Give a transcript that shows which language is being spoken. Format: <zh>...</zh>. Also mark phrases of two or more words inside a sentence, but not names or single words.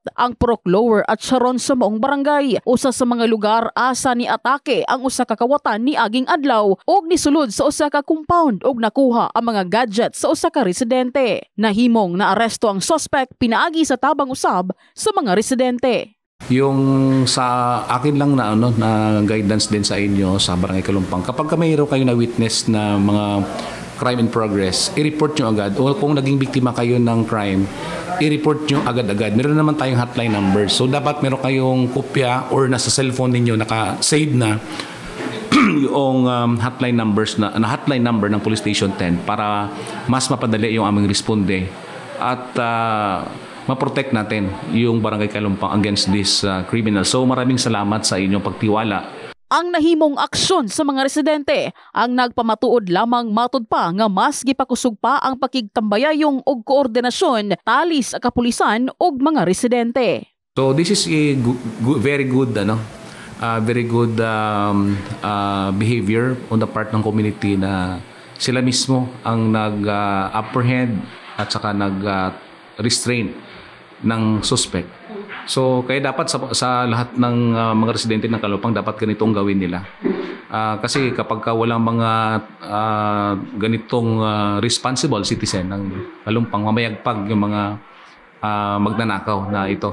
<ceb>Ang Purok Lower at Sharon sa maong barangay. Usa sa mga lugar asa ni atake ang usa ka kawatan ni aging adlaw og nisulod sa usa ka compound og nakuha ang mga gadget sa usa ka residente. Nahimong naaresto ang suspect pinaagi sa tabang usab sa mga residente.</ceb> <tl>Yung sa akin lang na na guidance din sa inyo sa Barangay Kalumpang, kapag mayroon kayo na witness na mga</tl> <en>crime in progress,</en> <tl>i-report nyo agad. O kung naging biktima kayo ng crime, i-report nyo agad-agad. Meron naman tayong</tl> <en>hotline number.</en> <tl>So dapat meron kayong kopya or nasa cellphone ninyo naka-save na yung</tl> <en>hotline number</en> <tl>ng Police Station 10 para mas mapadali yung aming responde at ma-protect natin yung Barangay Kalumpang</tl> <en>against this criminal.</en> <tl>So maraming salamat sa inyong pagtiwala.</tl> <ceb>Ang nahimong aksyon sa mga residente ang nagpamatuod lamang matud pa nga mas gipakusog pa ang pakigtambayayong og koordinasyon tali sa kapulisan og mga residente.</ceb> <en>So this is a very good behavior on the part</en> <tl>ng community na sila mismo ang nag-apprehend at saka nag-restrain ng suspect. So kaya dapat sa lahat ng mga residente ng Kalumpang dapat ganitong gawin nila. Kasi kapag walang mga ganitong</tl> <en>responsible citizen</en> <tl>ng Kalumpang, mamayagpag yung mga magnanakaw na ito.</tl>